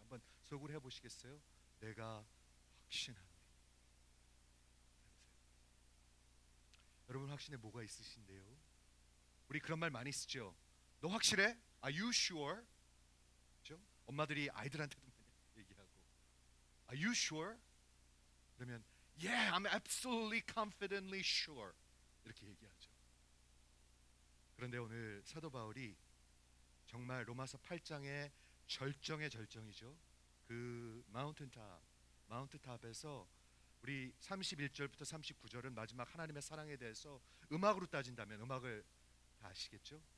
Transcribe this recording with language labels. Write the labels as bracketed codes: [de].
[ko] 한번 속으로 해보시겠어요? 내가 확신하노니. 해보세요. 여러분, 확신에 뭐가 있으신데요? 우리 그런 말 많이 쓰죠. 너 확실해? [en] Are you sure? [ko] 그렇죠? 엄마들이 아이들한테도 많이 얘기하고 [en] Are you sure? [ko] 그러면 [en] Yeah, I'm absolutely confidently sure, [ko] 이렇게 얘기하죠. 그런데 오늘 사도 바울이 정말 로마서 8장의 절정의 절정이죠. 그 마운트탑에서 우리 31절부터 39절은 마지막 하나님의 사랑에 대해서 음악으로 따진다면, 음악을 다 아시겠죠?